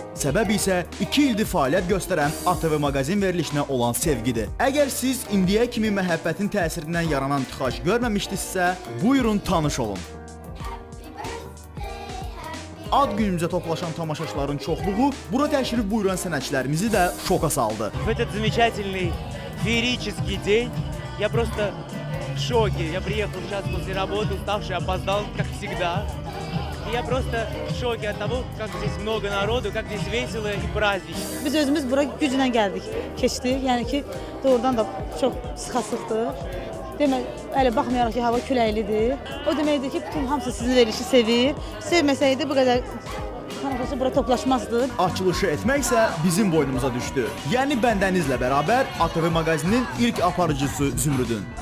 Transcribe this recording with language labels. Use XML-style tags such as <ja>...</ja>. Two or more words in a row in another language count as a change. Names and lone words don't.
<az>Səbəb isə 2 ildir fəaliyyət göstərən ATV Maqazin verilişinə olan sevgidir. Əgər siz indiyə kimi məhəbbətin təsirindən yaranan tıxac görməmişdinizsə, buyurun tanış olun. Ad günümüzə toplaşan tamaşaçıların çoxluğu bura təşrif buyuran sənətçilərimizi də şoka saldı.</az> <ru>В этот замечательный феерический день я просто в шоке. Я приехал сейчас после работы, уставший, опоздал, как всегда. И я просто в şoke от того, как здесь много народу, как здесь весело и празднично.</ru> <az>Biz özümüz bura güclə gəldik, keçdik. Yəni ki, doğrudan da çox sıxasıqdır. Demək, elə baxmayaraq ki, hava küləklidir. O deməkdir ki, bütün hamısı sizin verilişi sevir. Sevməsəydi bu qədər tamaşaçı bura toplaşmazdı. Açılışı etmək isə bizim boynumuza düşdü. Yəni bəndənizlə bərabər ATV mağazinin ilk aparıcısı Zümrüdün.</az>